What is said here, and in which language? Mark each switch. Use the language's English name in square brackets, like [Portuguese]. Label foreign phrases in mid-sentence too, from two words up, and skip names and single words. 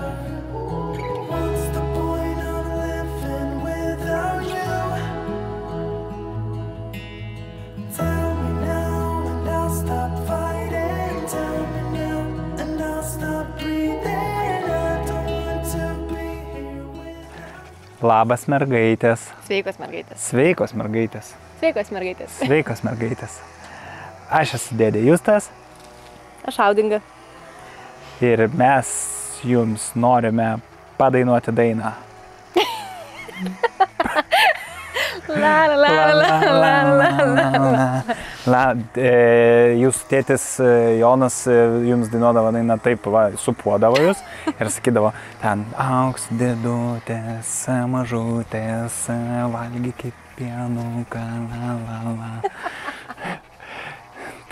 [English] What's the point of living without you? Tell me now and I'll stop fighting. Tell me now and I'll stop breathing. I don't want to be here without. [Lithuanian] Labas mergaitės. Sveikos mergaitės. Sveikos mergaitės. Sveikos mergaitės. Sveikos mergaitės. Aš esu dėdė Justas. Aš Audinga. Ir mes jums norime padainuoti dainą. Jūsų tėtis Jonas jums dainuodavo dainą taip, supuodavo jūs ir sakydavo, ten auks dėdutės, mažutės, valgykit pienuką,